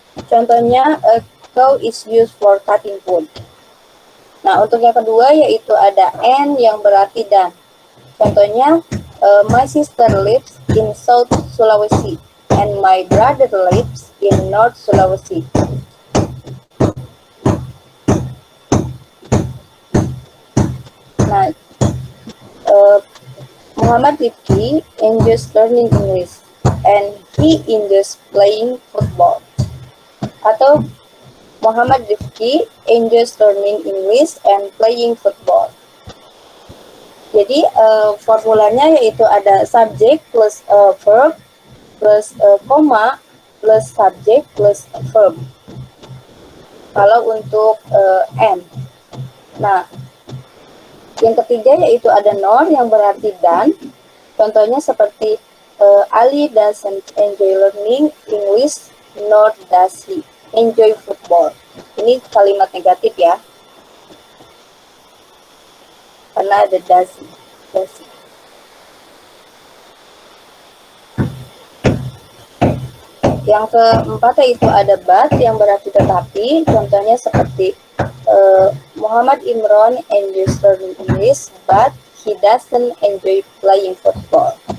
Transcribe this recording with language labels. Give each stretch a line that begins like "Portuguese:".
Indonesian: Contohnya,
English: a cow is used for cutting wood.
Indonesian: Nah, untuk yang kedua yaitu ada and yang berarti dan. Contohnya,
English: my sister lives in South Sulawesi and my brother lives in North Sulawesi. Nah, Muhammad Rifki enjoys learning English and he enjoys playing football.
Indonesian: Atau
English: Muhammad Rifki enjoys learning English and playing football.
Indonesian: Jadi formulanya yaitu ada subject plus verb plus koma plus subject plus verb. Kalau untuk and. Nah, yang ketiga yaitu ada nor yang berarti dan. Contohnya seperti
English: Ali doesn't enjoy learning English, nor does he enjoy football.
Indonesian: Ini kalimat negatif ya. Karena ada does. Yang keempat yaitu ada but yang berarti tetapi. Contohnya seperti
English: Muhammad Imran enjoys learning English, but he doesn't enjoy playing football.